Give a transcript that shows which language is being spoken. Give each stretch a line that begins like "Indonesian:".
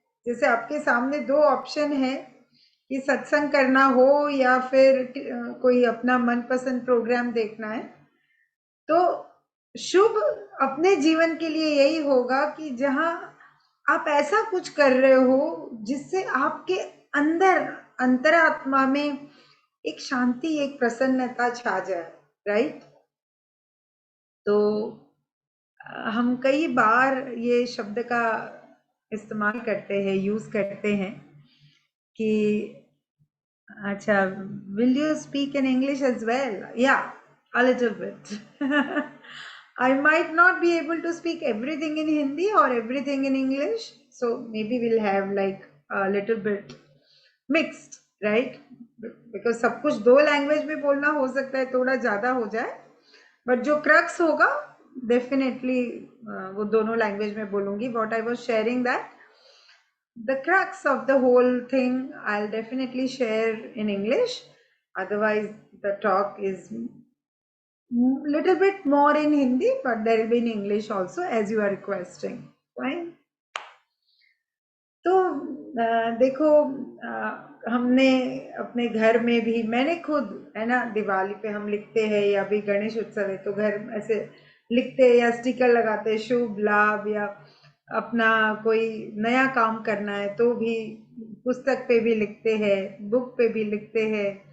Hindi: जैसे आपके सामने दो ऑप्शन है कि सत्संग करना हो या फिर कोई अपना मनपसंद प्रोग्राम देखना है, तो शुभ अपने जीवन के लिए यही होगा कि जहां आप ऐसा कुछ कर रहे हो जिससे आपके अंदर अंतरात्मा में एक शांति, एक प्रसन्नता छा जाए। राइट। तो हम कई बार ये शब्द का इस्तेमाल करते हैं, यूज करते हैं कि अच्छा,
English: will you speak in English as well? Yeah, a little bit. I might not be able to speak everything in Hindi or everything in English, so maybe we'll have like a little bit mixed, right?
Hindi: Because सब कुछ दो language में बोलना हो सकता है, थोड़ा ज्यादा हो जाए, बट जो क्रक्स होगा डेफिनेटली वो दोनों लैंग्वेज में बोलूंगी.
English: What I was sharing that the crux of the whole thing I'll definitely share in English. Otherwise, the talk is little bit more in Hindi, but there will be in English also as you are requesting. Fine.
Hindi: तो देखो, हमने अपने घर में भी, मैंने खुद, है ना, दिवाली पे हम लिखते हैं या भी गणेश उत्सव है तो घर ऐसे लिखते हैं या स्टिकर लगाते हैं शुभ लाभ, या अपना कोई नया काम करना है तो भी पुस्तक पे भी लिखते हैं, बुक पे भी लिखते हैं।